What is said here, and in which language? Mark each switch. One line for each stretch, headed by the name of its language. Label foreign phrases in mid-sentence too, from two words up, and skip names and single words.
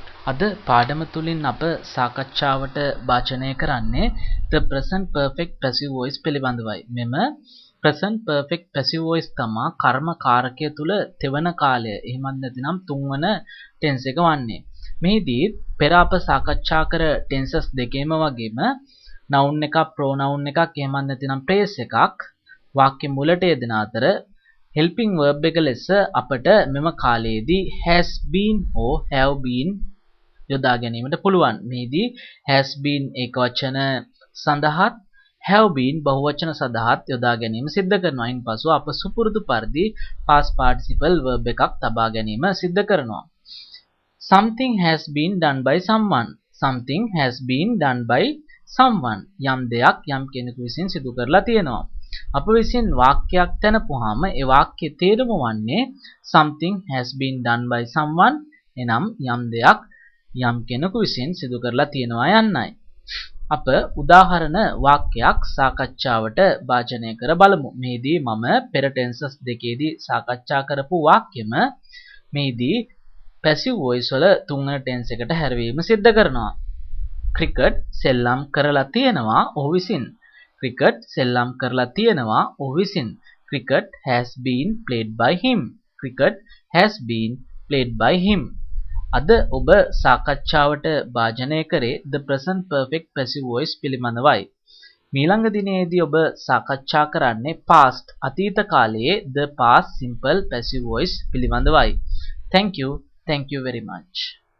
Sinhala: අද පාඩම තුලින් අප සාකච්ඡාවට වාචනය කරන්නේ
English: the present perfect passive voice
Sinhala: පිළිබඳවයි. මෙම
English: present perfect passive voice
Sinhala: තමා කර්ම කාරකය තුල තෙවන කාලය එහෙමත් නැතිනම් තුන්වන tense එක වන්නේ. මෙහිදී පෙර අප සාකච්ඡා කර tenses දෙකේම වගේම noun එකක් pronoun එකක් එහෙමත් නැතිනම් phrase එකක් වාක්‍ය මුලට යෙදෙන අතර
English: helping verb
Sinhala: එක ලෙස අපට මෙම කාලයේදී
English: has been or have been
Sinhala: යොදා ගැනීමට පුළුවන්. මෙහිදී
English: has been
Sinhala: ඒකවචන සඳහාත්
English: have been
Sinhala: බහුවචන සඳහාත් යොදා ගැනීම සිද්ධ කරනවා. ඉන්පසු අප සුපුරුදු පරිදි
English: past participle verb
Sinhala: එකක් තබා ගැනීම සිද්ධ කරනවා.
English: Something has been done by someone. Something has been done by someone.
Sinhala: යම් දෙයක් යම් කෙනෙකු විසින් සිදු කරලා තියෙනවා. අප විසින් වාක්‍යයක් තනපුවාම ඒ වාක්‍යයේ තේරුම වන්නේ
English: something has been done by someone.
Sinhala: එනම් යම් දෙයක් යම් කෙනෙකු විසින් සිදු කරලා තියෙනවා යන්නයි. අප උදාහරණ වාක්‍යයක් සාකච්ඡාවට වාචනය කර බලමු. මෙහිදී මම පෙර ටෙන්සස් දෙකේදී සාකච්ඡා කරපු වාක්‍යෙම මෙහිදී
English: passive voice
Sinhala: වල තුන්වන ටෙන්ස් එකට හැරවීම සිද්ධ කරනවා. ක්‍රිකට් සෙල්ලම් කරලා තියෙනවා ඔහු විසින්. ක්‍රිකට් සෙල්ලම් කරලා තියෙනවා ඔහු විසින්.
English: ක්‍රිකට් has been played by him. ක්‍රිකට් has been played by him.
Sinhala: අද ඔබ සාකච්ඡාවට භාජනය කරේ
English: the present perfect passive voice
Sinhala: පිළිබඳවයි. මීළඟ දිනේදී ඔබ සාකච්ඡා කරන්නේ past අතීත කාලයේ
English: the past simple passive voice
Sinhala: පිළිබඳවයි.
English: Thank you very much.